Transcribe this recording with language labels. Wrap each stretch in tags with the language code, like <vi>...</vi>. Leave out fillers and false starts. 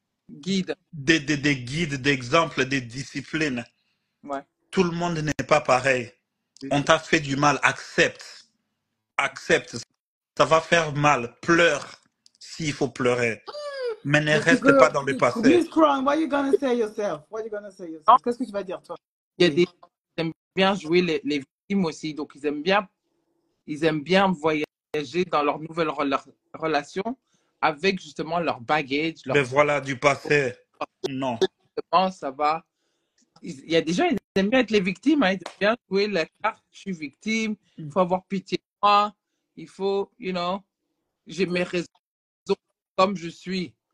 <fr>guide, des guides, d'exemples, des disciplines. Ouais. Tout le monde n'est pas pareil. On t'a fait du mal, accepte. Accepte. Ça va faire mal, pleure s'il faut pleurer. Mais ne reste pas dans le passé.</fr> <en>Miss Crown, what you gonna say yourself? What you gonna say yourself?</en> <fr>Qu'est-ce que tu vas dire, toi? Il y a des gens qui aiment bien jouer les victimes aussi, donc ils aiment bien voyager dans leur nouvelle relation avec justement leur baggage. Mais voilà, du passé. Non. Ça va. Il y a des gens, ils aiment bien être les victimes, hein, ils aiment bien jouer la carte, je suis victime, il faut avoir pitié de moi, il faut, j'ai mes raisons comme je suis.</fr>